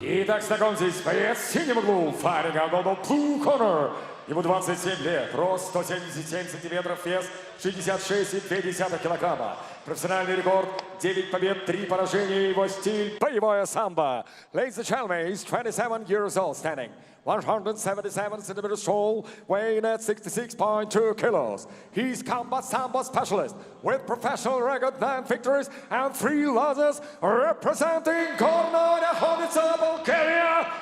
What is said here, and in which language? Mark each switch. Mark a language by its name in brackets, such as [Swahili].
[Russian] Итак, знакомьтесь, боец в синем углу, [English] fighting out of the blue corner. [Russian] Ему 27 лет, рост 177 сантиметров, вес 66,2 килограмма. Профессиональный рекорд 9 побед, 3 поражения, его стиль боевое самбо. [English] Ladies and gentlemen, he's 27 years old, standing 177 centimeters tall, weighing at 66.2 kilos. He's combat sambo specialist with professional record 9 victories and 3 losses, representing Gorno Nachoditsa, Bulgaria.